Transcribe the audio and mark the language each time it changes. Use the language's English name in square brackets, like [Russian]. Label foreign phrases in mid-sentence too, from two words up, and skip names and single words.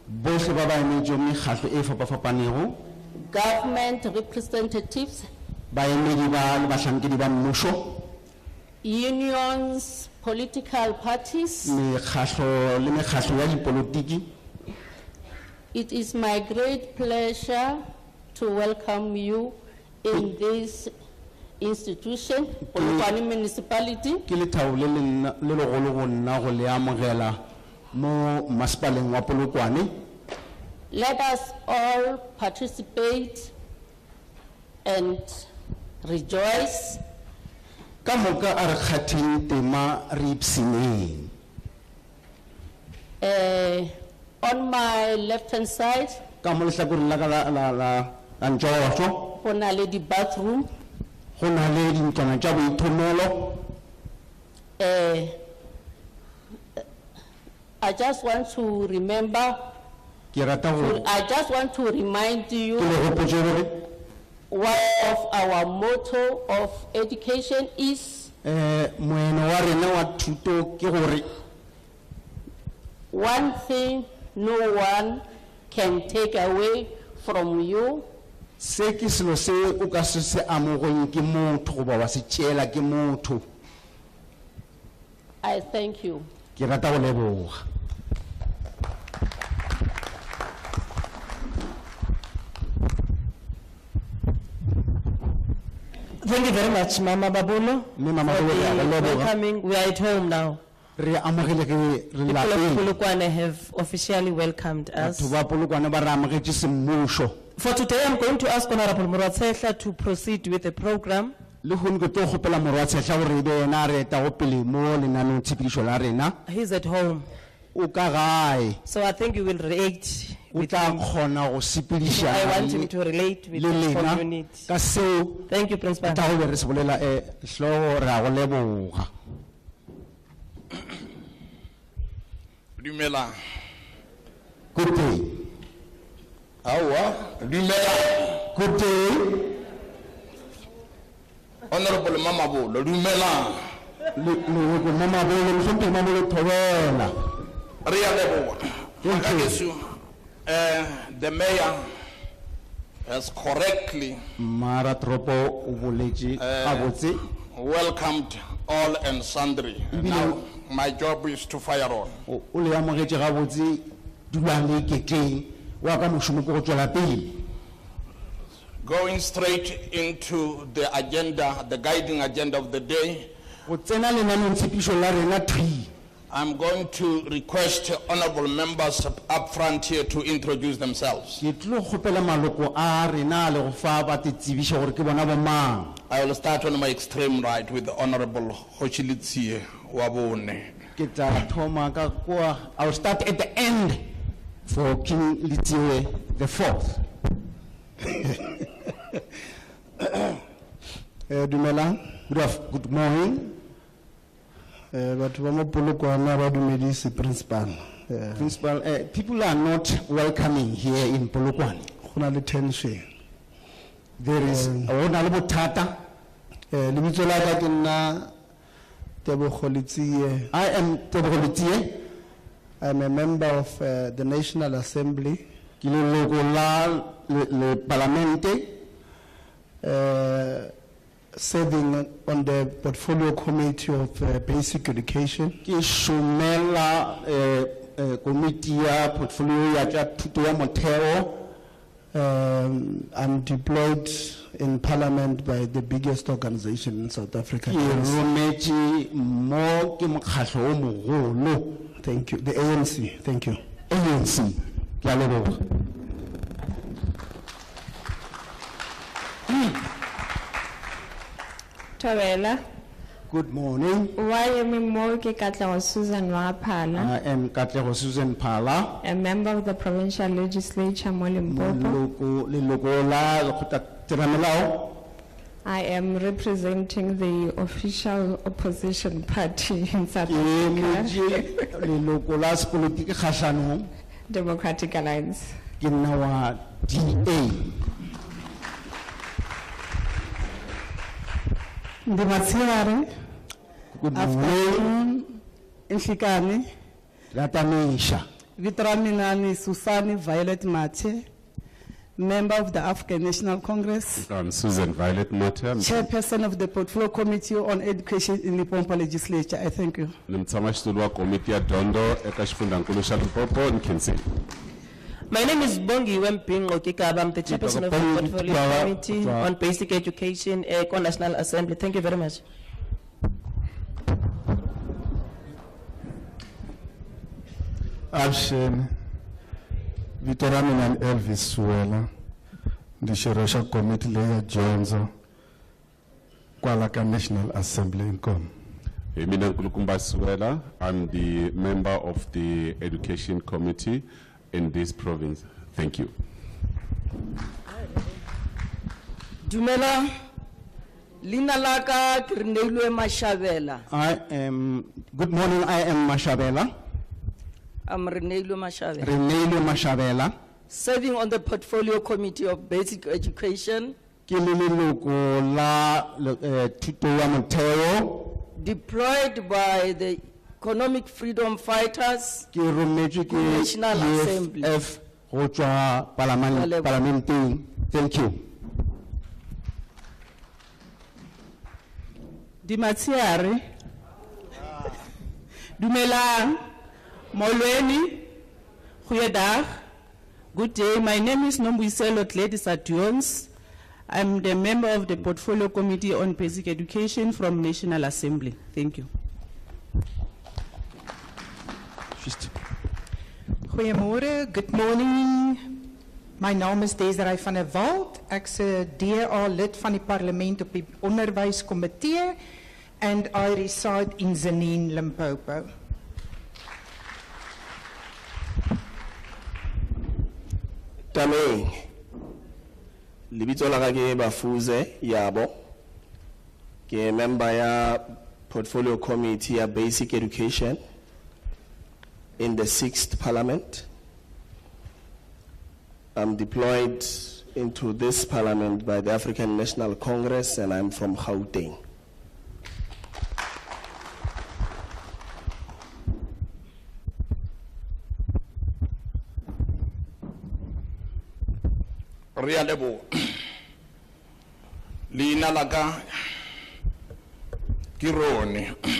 [English] government representatives, unions, political parties, It is my great pleasure to welcome you in this institution, Polokwane Municipality. [Northern Sotho] Ke lethabo le legolo go nna go le amogela mo masepaleng wa Polokwane. [English] Let us all participate and rejoice. [Northern Sotho] Ka moka a re kgatheng tema re ipsineng. [English] On my left-hand side, [Northern Sotho] Ka mo lehlakoreng la ka la ntšhošo go na le di bathroom. go na le dintlwana tša boithomelo. [English] I just want to remember, [Northern Sotho] Ke rata go [English] I just want to remind you [Northern Sotho] ke le gopotse gore [English] one of our motto of education is [Northern Sotho] moeno wa rena wa thuto ke gore [English] one thing no one can take away from you, [Northern Sotho] se ke selo se o ka se amogeng ke motho goba wa se tšeela ke motho. [English] I thank you. [Northern Sotho] Ke rata go leboga. [English] Thank you very much, Mama Babulo, [Northern Sotho] Mme Mama [English] for [Northern Sotho] Babulo, ke a go [English] the [Northern Sotho] leboga. [English] welcoming. We are at home now. [Northern Sotho] Re amogele ke re [English] People of [Northern Sotho] lapeng. [English] Polokwane have officially welcomed us. [Northern Sotho] Batho ba Polokwane ba re amogetše semmušo. [English] For today, I'm going to ask Honorable Muratshehla to proceed with the program. [Northern Sotho] Le go ke tlo gopela morwa tshehla gore ebe yena a re eta go pele mo lenaanong tshepedišo la rena. [English] He's at home, [Northern Sotho] O ka gae [English] so I think you will relate [Northern Sotho] o [English] with [Northern Sotho] tla [English] him. [Northern Sotho] kgona go sepediša [English] I want him to relate with [Northern Sotho] le [English] his [Northern Sotho] lena [English] community. [Northern Sotho] ka seo [English] Thank you, Principal. [Northern Sotho] ta go be re se bolela hlogo re a go leboga. Dumela. [English] Good day. [Northern Sotho] Awa. Dumela. [English] Good day. Honorable Mama Bolo, dumela. [Northern Sotho] Le go mama bolo le sompe mama le thobela. Re a leboga. [English] Thank you. Makakesu, the mayor has correctly [Northern Sotho] Mara tropo o boletše gabotse. [English] welcomed all and sundry. And now my job is to fire on. [Northern Sotho] O le amogetše gabotse dulang le iketleng wa ka mošomo ke go tšwela pele. [English] Going straight into the agenda, the guiding agenda of the day, [Northern Sotho] Go tsena lenaanong tshepedišo la rena thwi. [English] I'm going to request honorable members up front here to introduce themselves. [Northern Sotho] Ke tlo kgopela maloko a rena le go fa ba tetsebiša gore ke bona bo mang. [English] I will start on my extreme right with the honorable Hochilitsie Wabone. [Northern Sotho] Ke tla thoma ka kwa. [English] I will start at the end for King Litiwe the fourth. [Northern Sotho] Dumelang. [English] Good morning. [Northern Sotho] Batho ba mo Polokwane ba dumedise principal. [English] Principal, people are not welcoming here in Polokwane. [Northern Sotho] Go na le tension. [English] There is [Northern Sotho] go na le bothata. Lebitso la ka ke nna Tebogo Letsie. [English] I am Tebogo Letsie. I am a member of the National Assembly. [Northern Sotho] Ke leloko la le parlamente. [English] Serving on the portfolio committee of basic education. [Northern Sotho] Ke šomela komiti ya portfolio ya tša thuto ya motheo. [English] I'm deployed in parliament by the biggest organization in South Africa. [Northern Sotho] Ke rometše mo ke mokgatlo o mogolo. [English] Thank you. The ANC. Thank you. [Northern Sotho] ANC. Ke a leboga. Tobela, [English] Good morning. why am I more ke Katlego Susan Wapala, I am Katlego Susan Phala. a member of the provincial legislature mo Limpopo. [Northern Sotho] Leloko la lekgotla theramelao. [English] I am representing the official opposition party in South [Northern Sotho] Ke [English] Africa, [Northern Sotho] emetše leloko la sepolotiki kgahlano [English] Democratic Alliance. [Northern Sotho] ke nna wa DA. Ndimatshegare. [English] Good morning. [Tsonga] Enhlikani. Latamisha. Vito ra mina ni Susani Violet Mathe, [English] member of the African National Congress, I'm Susan Violet Mata, chairperson of the Portfolio Committee on Education in Limpopo Legislature. I thank you. [Tsonga] ni mutshamaxitulu wa komiti ya dyondzo eka xifundzankulu xa Limpopo Nkhinseni. [English] My name is Bongi Wempingo Kikaba. I'm the chairperson of the Bongi Portfolio Kikaba, Committee Kikaba. on Basic Education, National Assembly. Thank you very much. [Tsonga] Avuxeni, vito ra mina ni Elvis Suwela, ndi xirho xa komiti leyi ya dyondzo kwala ka [English] National Assembly [Tsonga] inkomo. Mina Nkulukumba Suwela, [English] I'm the member of the Education Committee in this province. Thank you. [Northern Sotho] Dumela, Lina Laka Kirneilwe Mashabela. [English] Good morning, I am Mashabela. I'm Reneilu Mashabela. Reneilu Mashabela. Serving on the Portfolio Committee of Basic Education. [Northern Sotho] Kilililoko la tuto ya motheo. [English] Deployed by the Economic Freedom Fighters. National Assembly. Thank you. [Northern Sotho] Dimatiare. Dumelang. Molweni. [Afrikaans] Goeiedag. [English] Good day. My name is Nombuyiselo Gladys Adjones. I'm the member of the Portfolio Committee on Basic Education from National Assembly. Thank you. [Afrikaans] Goeiemorgen, [English] good morning. [Afrikaans] My naam is Desiree van der Walt. Ek se DA lid van die parlement op die onderwyskomitee [English] and I reside in Tzaneen, Limpopo. [Northern Sotho] Tameng. Libito la ke Bafuze Yabo. [English] Ke member ya Portfolio Committee ya Basic Education in the 6th Parliament. I'm deployed into this parliament by the African National Congress and I'm from Gauteng. [Northern Sotho] Realebo Lina Laka Kironi.